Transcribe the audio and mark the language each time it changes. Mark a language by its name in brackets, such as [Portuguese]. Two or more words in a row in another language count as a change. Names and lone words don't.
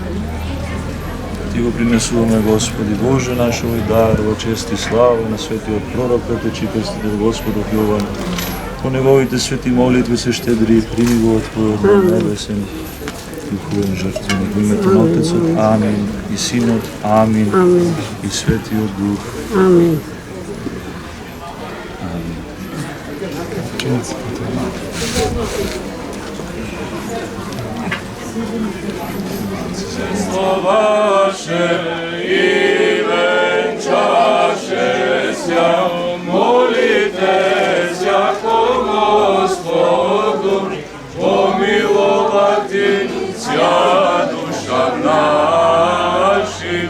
[Macedonian] Ти го принесуваме, Господи Боже наш, овој дар во чест и слава на светиот пророк Петечи и крстител Господов Јован. По неговите свети молитви се щедри, прими го од Твојот на небесен духовен жртвеник. Во името на Отецот, Амин, и Синот, Амин, и Светиот Дух. Амин. [Church Slavic] Ваше и венчаше ся, молите ся ко Господу, помиловати ся душам нашим.